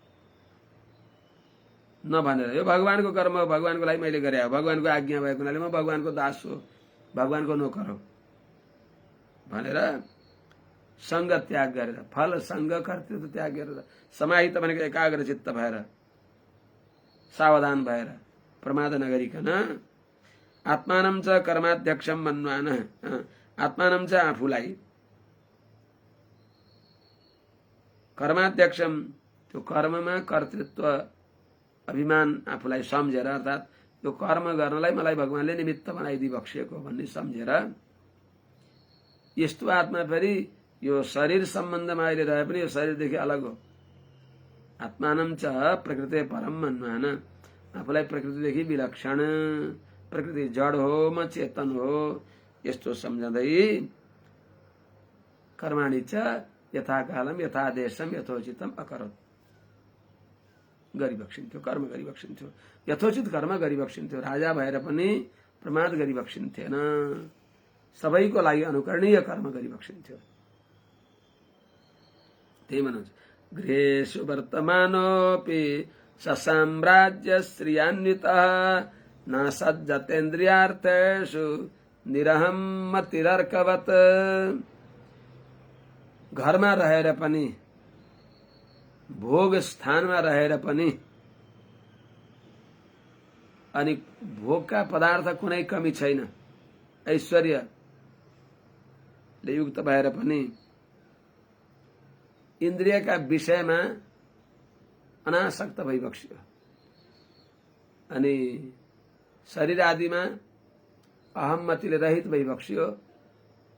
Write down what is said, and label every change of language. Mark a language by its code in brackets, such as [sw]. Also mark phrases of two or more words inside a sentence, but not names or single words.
[ne] नभनेर यो भगवानको कर्म हो, भगवानको लागि मैले गरे हो, भगवानको आज्ञा भएको हुनाले म भगवानको दास हो, भगवानको नोकर हो भनेर सङ्ग त्याग गरेर, फल सङ्ग कर्तृत्व त्याग गरेर समाहित भनेको एकाग्र चित्त भएर सावधान भएर प्रमाद नगरिकन [sa] आत्मानं च कर्माध्यक्षम मन्वान, आत्मानं च [ne] आफूलाई कर्माध्यक्षम त्यो कर्ममा कर्तृत्व अभिमान आफूलाई सम्झेर अर्थात् यो कर्म गर्नलाई मलाई भगवानले निमित्त बनाइदिई बक्सिएको भन्ने सम्झेर यस्तो आत्मा फेरि यो शरीर सम्बन्धमा अहिले रहे पनि यो शरीरदेखि अलग हो। [sa] आत्मानं च प्रकृते परम मन्वान, [ne] आफूलाई प्रकृतिदेखि विलक्षण, प्रकृति जड हो म चेतन हो यस्तो सम्झँदै [sa] कर्माणि च यथाकालम यथादेशम यथोचितम अकरोत् [ne] गरिबक्सिन्थ्यो, कर्म गरिबक्सिन्थ्यो। यथोचित कर्म गरिबक्सिन्थ्यो। राजा भएर पनि प्रमाद गरिबक्सिन्थेन, सबैको लागि अनुकरणीय कर्म गरिबक्सिन्थ्यो। त्यही भन्नुहुन्छ [sa] गृहेषु वर्तमानोऽपि ससाम्राज्य श्रियान्वितः न सज्जतेन्द्रियार्थेषु निरहं मतिरर्कवत्। [ne] घरमा रहेर पनि भोग स्थानमा रहेर पनि अनि भोगका पदार्थ कुनै कमी छैन, ऐश्वर्यले युक्त भएर पनि इन्द्रियका विषयमा अनासक्त भइबक्सियो अनि शरीर आदिमा अहम्मतिले रहित भइबक्सियो।